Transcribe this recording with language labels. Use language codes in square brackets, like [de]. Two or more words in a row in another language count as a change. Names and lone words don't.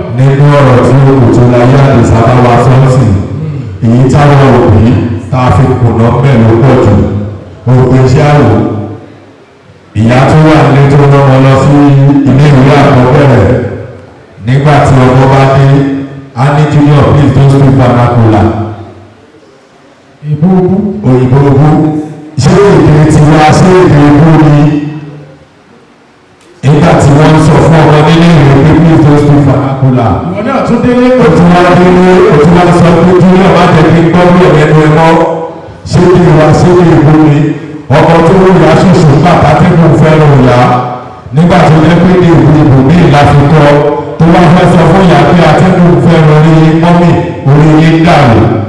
[yo] Nínú ọ̀rọ̀ tí o kò tó láyé àti sábà wa sọ́ọ̀sì, èyí táwọn òbí tá a fi kùnà bẹ́ẹ̀ ló pọ̀ jù. Òpin iṣẹ́ àwò. Ìyá tó wà nílé tó rán wọn lọ sí ilé ìwé àkọ́bẹ̀rẹ̀. Nígbà tí ọmọ bá dé, a ní, [en] "Junior, please don't speak vernacular." [yo] Ìbò òbú. Òyìnbó òbú. Ṣé èdè tiwa, ṣé èdè òbú ni? Nígbà tí wọ́n ń sọ fún ọmọ nílé ìwé pé, [en] "Please don't speak vernacular." [yo] Ìwọ náà tún délé. Ó tún wá délé, ó tún wá sọ pé, "Junior, má jẹ́ kí n gbọ́ bí ọ̀rẹ́ nu ẹ mọ́." Ṣé èdè wa, ṣé èdè òbú ni? Ọmọ tó ń yà ṣoṣo nígbà tátẹ́gùn fẹ́ lọ yá. Nígbà tó jẹ́ pé èdè òbú ibòmíì la fi kọ́, tó wá fẹ́ sọ fún ìyá pé atẹ́gùn fẹ́ lọ rí mọ́mì, orí yín dàrú.